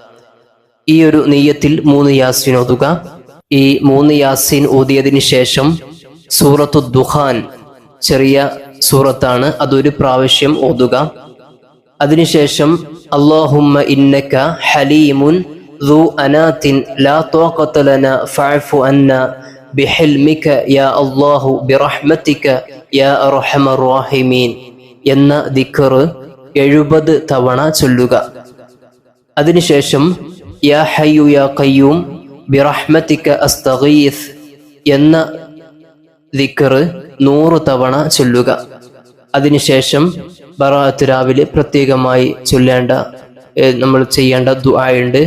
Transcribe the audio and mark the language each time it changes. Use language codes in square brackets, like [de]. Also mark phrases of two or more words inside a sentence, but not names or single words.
[ml] ഈ ഒരു നിയ്യത്തിൽ 3 യാസീൻ ഓതുക. ഈ 3 യാസീൻ ഓതിയതിനു ശേഷം സൂറത്തു ദുഖാൻ, ചെറിയ സൂറത്താണ്, അതൊരു പ്രാവശ്യം ഓതുക. [ar] അതിനുശേഷം اللهم إنك حليم ذو أنات لا طاقة لنا فاعف عنا بحلمك يا الله برحمتك يا أرحم الراحمين [ml] എന്ന ദിക്ർ 70 തവണ ചൊല്ലുക. അതിനുശേഷം [ar] يا حي يا قيوم برحمتك أستغيث [ml] എന്ന ദിക്ർ 100 തവണ ചൊല്ലുക. അതിനുശേഷം ബറാഅത്ത് രാവിലെ പ്രത്യേകമായി ചൊല്ലേണ്ട, നമ്മൾ ചെയ്യേണ്ട ദുആ ഉണ്ട്.